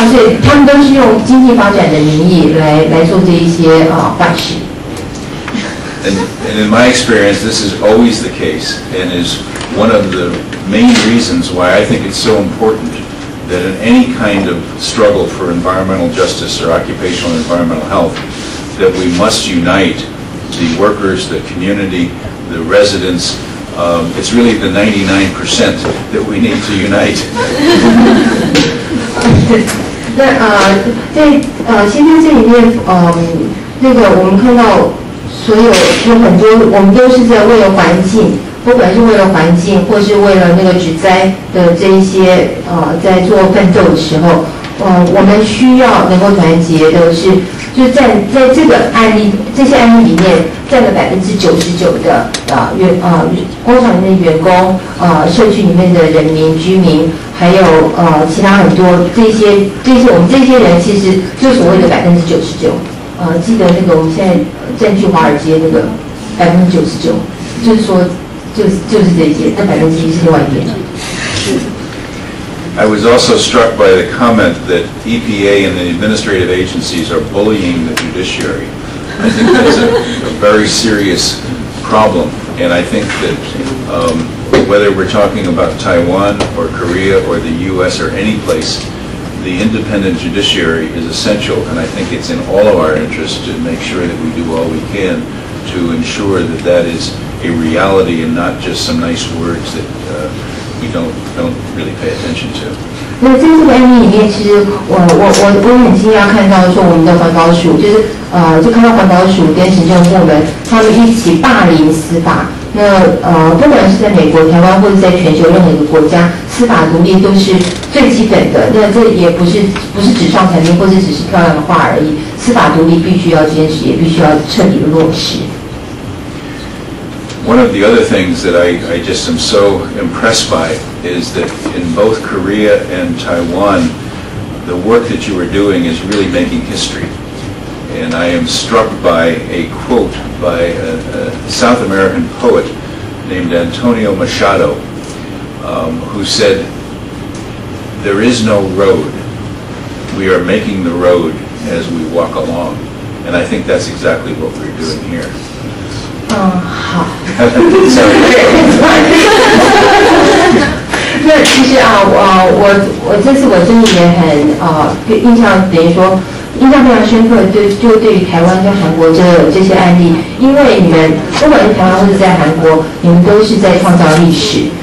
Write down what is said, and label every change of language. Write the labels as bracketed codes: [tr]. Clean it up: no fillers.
[zh] 所以他们都是用经济发展的名义来做这一些坏事。 [en] And in my experience, this is always the case, and is one of the main reasons why I think it's so important that in any kind of struggle for environmental justice or occupational and environmental health, that we must unite the workers, the community, the residents. It's really the 99% that we need to unite. [zh] 那在现在这里面，我们看到有很多，我们都是在为了环境，不管是为了环境，或是为了那个止灾的这一些在做奋斗的时候，我们需要能够团结的是，就在这些案例里面，占了99%的工厂里面的员工，社区里面的人民居民，还有其他很多这些我们这些人，其实就所谓的99%。记得那个我们现在占据华尔街那个99%，就是说就是这些，那1%是另外一边。 [en] I was also struck by the comment that EPA and the administrative agencies are bullying the judiciary. I think that's a very serious problem, and I think that whether we're talking about Taiwan or Korea or the U.S. or any place, the independent judiciary is essential, and I think it's in all of our interest to make sure that we do all we can to ensure that that is a reality and not just some nice words that we don't really pay attention to. [zh] 那在这个案例里面，其实我很惊讶看到说我们的环保署就看到环保署跟行政部门他们一起霸凌司法。那不管是在美国、台湾或者在全球任何一个国家，司法独立都是最基本的。那这也不是纸上谈兵，或者只是漂亮的话而已。司法独立必须要坚持，也必须要彻底的落实。 [en] One of the other things that I just am so impressed by is that in both Korea and Taiwan, the work that you are doing is really making history. And I am struck by a quote by a South American poet named Antonio Machado, who said, "There is no road. We are making the road as we walk along." And I think that's exactly what we're doing here. [zh] 好。那其实我这次我真的也很印象，等于说印象非常深刻。就对于台湾跟韩国这些案例，因为你们不管是台湾或者在韩国，你们都是在创造历史。